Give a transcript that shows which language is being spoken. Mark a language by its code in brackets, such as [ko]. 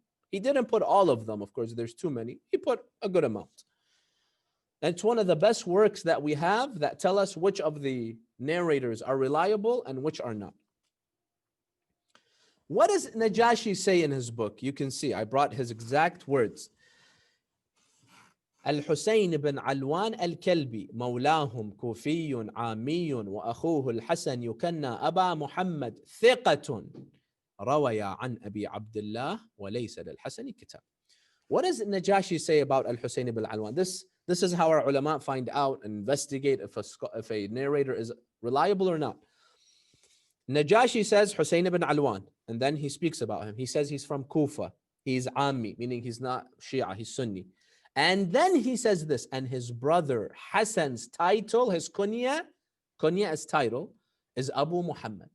[en] He didn't put all of them, of course, there's too many. He put a good amount. And it's one of the best works that we have that tell us which of the narrators are reliable and which are not. What does Najashi say in his book? You can see, I brought his exact words. [ar] Al-Hussein ibn Alwan al-Kalbi, مولاهم كوفي عامي وأخوه الحسن يكنى أبا محمد ثقة روي عن أبي عبد الله وليس للحسن كتاب. [en] What does Najashi say about Al-Hussein ibn Alwan? This is how our ulama find out and investigate if a narrator is reliable or not. Najashi says Hussein ibn Alwan, and then he speaks about him. He says he's from Kufa. He's Ammi, meaning he's not Shia, he's Sunni. And then he says this, and his brother Hassan's title, his kunya as title, is Abu Muhammad.